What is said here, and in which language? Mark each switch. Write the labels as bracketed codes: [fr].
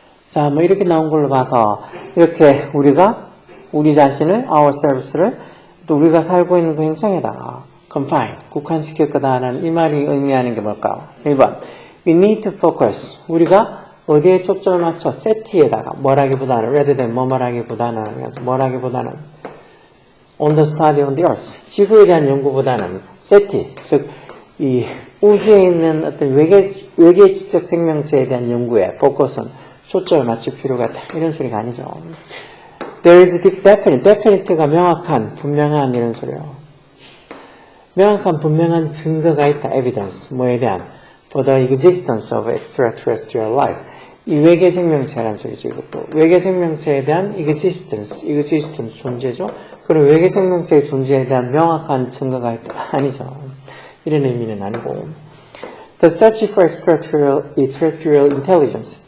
[ko] 자, 뭐 이렇게 나온 걸로 봐서 이렇게 우리가 우리 자신을, ourselves를 또 우리가 살고 있는 그 행성에다가 confine, 국한시킬 거다라는 이 말이 의미하는 게 뭘까요? 1번, [en] we need to focus. [ko] 우리가 어디에 초점을 맞춰? set에다가 뭐라기보다는, [en] rather than 뭐라기보다는 on the study on the earth. [ko] 지구에 대한 연구보다는 SETI, 즉, 이 우주에 있는 어떤 외계 지적 생명체에 대한 연구에 focus은 초점을 맞출 필요가 있다. 이런 소리가 아니죠. [en] There is definite [ko] 가 명확한, 분명한 이런 소리요. 명확한, 분명한 증거가 있다. evidence. 뭐에 대한? [en] For the existence of extraterrestrial life. [ko] 이 외계 생명체라는 소리죠. 이것도. 외계 생명체에 대한 existence 존재죠. 그리고 외계 생명체의 존재에 대한 명확한 증거가 있다. 아니죠. 이런 의미는 아니고. [en] The search for extraterrestrial intelligence.